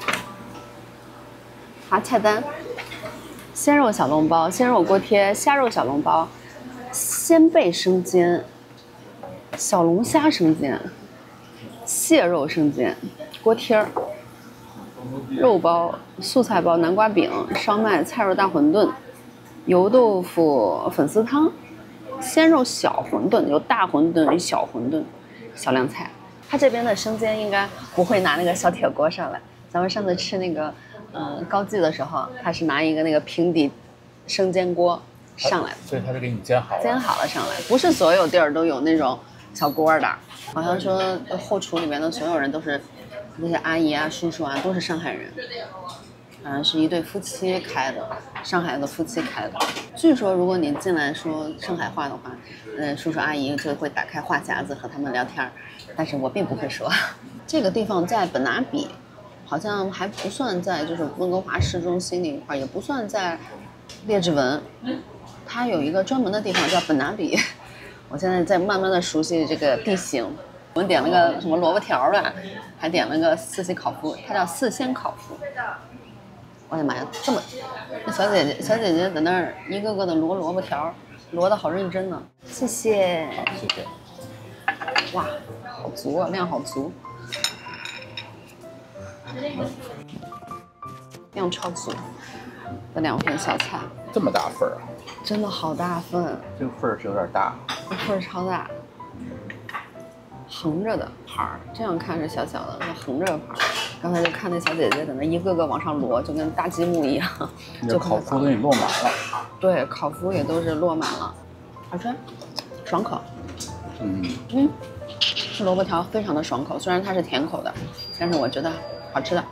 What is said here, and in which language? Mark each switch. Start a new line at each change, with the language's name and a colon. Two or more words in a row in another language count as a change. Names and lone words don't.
Chinese: 好，菜單：鮮肉小籠包、鮮肉鍋貼、蝦肉小籠包、鮮貝生煎、小龍蝦生煎、蟹肉生煎、鍋貼、肉包、素菜包、南瓜餅、燒麥、菜肉大餛飩、油豆腐粉絲湯。鮮肉小餛飩，有大餛飩、小餛飩、小涼菜。他這邊的生煎應該不會拿那個小鐵鍋上來。咱們上次吃那個，高記的時候，他是拿一個那個平底生煎鍋上來的。所以他是給你煎好了。煎好了上來，不是所有地兒都有那種小鍋的。好像說後廚裡面的所有人都是那些阿姨啊、叔叔啊，都是上海人。好像是一對夫妻開的，上海的夫妻開的。據說如果你進來說上海話的話，叔叔阿姨就會打開話匣子和他們聊天，但是我並不會說。這個地方在本拿比，好像還不算在就是溫哥華市中心那一塊，也不算在列治文，它有一個專門的地方叫本拿比。我現在在慢慢的熟悉這個地形。我們點了個什麼蘿蔔條吧，還點了個4喜烤麩，它叫4鮮烤麩。我的媽呀，這麼，那小姐姐在那兒一個個的蘿蔔條，蘿得好認真呢。謝謝。謝謝。哇，好足啊，量好足。量超足的2份小菜。這麼大份啊？真的好大份。這個份兒是有點大。份兒超大。橫着的盤兒，這樣看是小小的，那橫着的盤兒。剛才就看那小姐姐在那一個個往上摞，就跟大積木一樣。就烤麩都給你落滿了。對，烤麩也都是落滿了，好吃，爽口。吃蘿蔔條非常的爽口，雖然它是甜口的，但是我覺得好吃的。